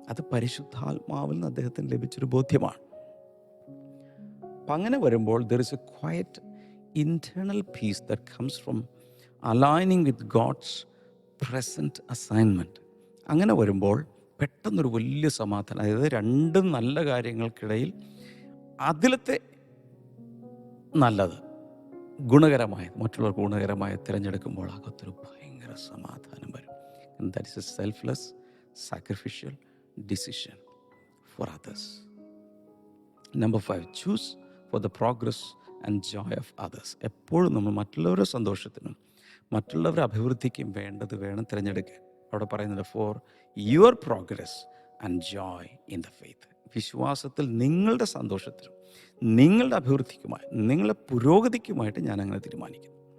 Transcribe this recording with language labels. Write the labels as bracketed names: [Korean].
[Malayalam] അത് പരിശുദ്ധാത്മാവിൽ നിന്ന് അദ്ദേഹത്തിന് ലഭിച്ചൊരു ബോധ്യമാണ്. അപ്പം അങ്ങനെ വരുമ്പോൾ [English] There is a quiet internal peace that comes from aligning with God's present assignment. [Malayalam] അങ്ങനെ വരുമ്പോൾ പെട്ടെന്നൊരു വലിയ സമാധാനം. അതായത് രണ്ടും നല്ല കാര്യങ്ങൾക്കിടയിൽ അതിലത്തെ നല്ലത്, ഗുണകരമായത്, മറ്റുള്ളവർക്ക് ഗുണകരമായ തിരഞ്ഞെടുക്കുമ്പോൾ അകത്തൊരു ഭയങ്കര സമാധാനം വരും. [English] And that is a selfless, sacrificial decision for others. Number 5, choose for the progress and joy of others. [Malayalam] എപ്പോഴും നമ്മൾ മറ്റുള്ളവരുടെ സന്തോഷത്തിനും മറ്റുള്ളവരുടെ അഭിവൃദ്ധിക്കും വേണം തിരഞ്ഞെടുക്കാൻ. അവിടെ പറയുന്നത് [English] For your progress and joy in the faith. [Malayalam] വിശ്വാസത്തിൽ നിങ്ങളുടെ സന്തോഷത്തിനും നിങ്ങളുടെ അഭിവൃദ്ധിക്കുമായി, നിങ്ങളുടെ പുരോഗതിക്കുമായിട്ട് ഞാൻ അങ്ങനെ തീരുമാനിക്കുന്നു.